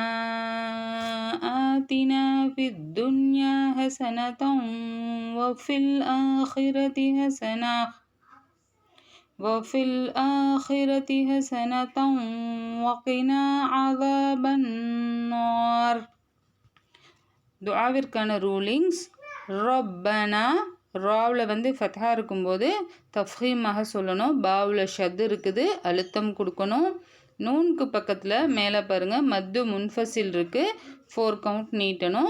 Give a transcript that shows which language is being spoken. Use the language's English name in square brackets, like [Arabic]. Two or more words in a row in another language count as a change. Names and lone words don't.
[Arabic] آتنا في الدنيا حسنة وفي الآخرة حسنة وقنا عذاب النار. [Tamil] துஆவிற்கான ரூலிங்ஸ். ரப்பனா ராவில் வந்து ஃபத்ஹா இருக்கும்போது தஃப்ஹீமாக சொல்லணும். பாவில் ஷத் இருக்குது, அழுத்தம் கொடுக்கணும். நூனுக்கு பக்கத்தில் மேலே பாருங்கள் [Arabic] مد منفصل [Tamil] இருக்குது, 4 கவுண்ட் நீட்டணும்.